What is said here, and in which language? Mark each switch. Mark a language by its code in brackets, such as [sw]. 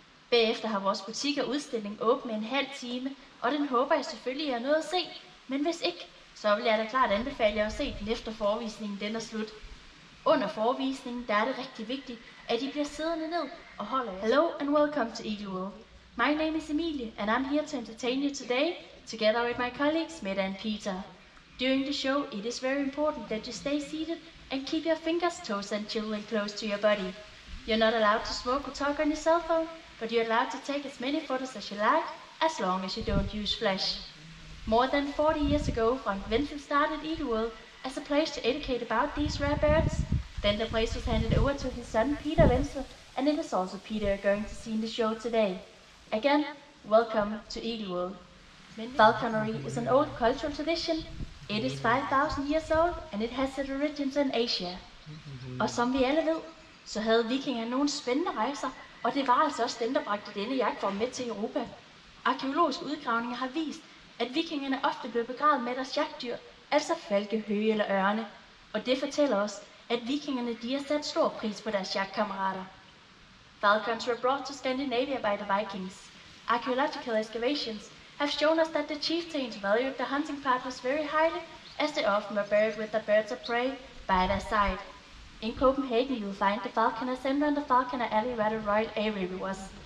[da] Bagefter har vores butik og udstilling åbent en halv time, og den håber jeg selvfølgelig, I har noget at se. Men hvis ikke, så vil jeg da klart anbefale jer at se den efter forvisningen den er slut. Under forvisningen der er det rigtig vigtigt, at I bliver siddende ned og holder jer. [en] Hello and welcome to Eagle World. My name is Emilie, and I'm here to entertain you today, together with my colleagues Mette and Peter. During the show, it is very important that you stay seated and keep your fingers, toes and children close to your body. You're not allowed to smoke or talk on your cell phone, but you're allowed to take as many photos as you like, as long as you don't use flash. More than 40 years ago, Frank Wenzel started Eagle World as a place to educate about these rare birds. Then the place was handed over to his son Peter Wenzel, and it is also Peter you're going to see in the show today. Again, welcome to Eagle World. Falconry is an old cultural tradition. It is 5,000 years old, and it has its origins in Asia. [da] Og som vi alle ved, så havde vikingerne nogle spændende rejser, og det var altså også dem, der bragte denne jagtform med til Europa. Arkeologiske udgravninger har vist, at vikingerne ofte blev begravet med deres jagtdyr, altså falke, høge eller ørne. Og det fortæller os, at vikingerne de har sat stor pris på deres jagtkammerater. [en] Falcons were brought to Scandinavia by the Vikings. Archaeological excavations have shown us that the chieftains valued the hunting partners very highly, as they often were buried with their birds of prey by their side. In Copenhagen you will find the Falconer Center and the Falconer Alley where the Royal Aviary was.